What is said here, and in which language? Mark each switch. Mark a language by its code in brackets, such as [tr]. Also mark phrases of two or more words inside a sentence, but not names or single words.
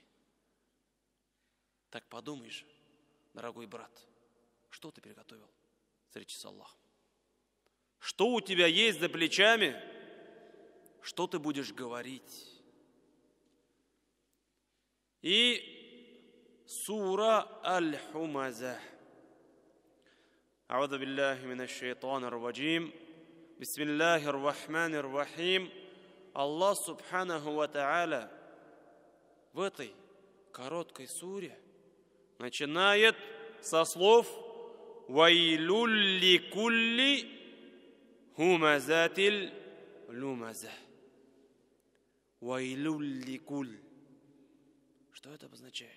[ru] Так подумаешь, дорогой брат, что ты приготовил встречи с Аллахом? Что у тебя есть за плечами? Что ты будешь говорить? И сура Аль-Хумаза. [ar] أعوذ بالله من الشيطان الرجيم. بسم الله الرحمن الرحيم. [ru] Аллах [ar] سبحانه وتعالى [ru] в этой короткой суре начинает со слов [ar] «ويل لكل همزة لمزة». «ويل لكل». [ru] Что это обозначает?